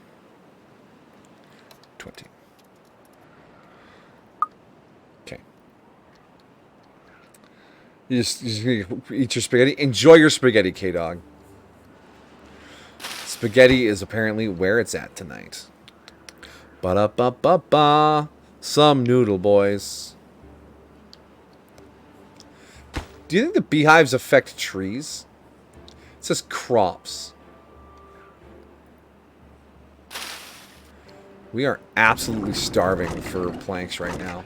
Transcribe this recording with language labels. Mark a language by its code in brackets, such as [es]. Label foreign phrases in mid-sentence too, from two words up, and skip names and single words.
[en] 20. Okay. You just eat your spaghetti. Enjoy your spaghetti, K-Dog. Spaghetti is apparently where it's at tonight. Ba-da-ba-ba-ba. Some noodle, boys. Do you think the beehives affect trees? It says crops. We are absolutely starving for planks right now.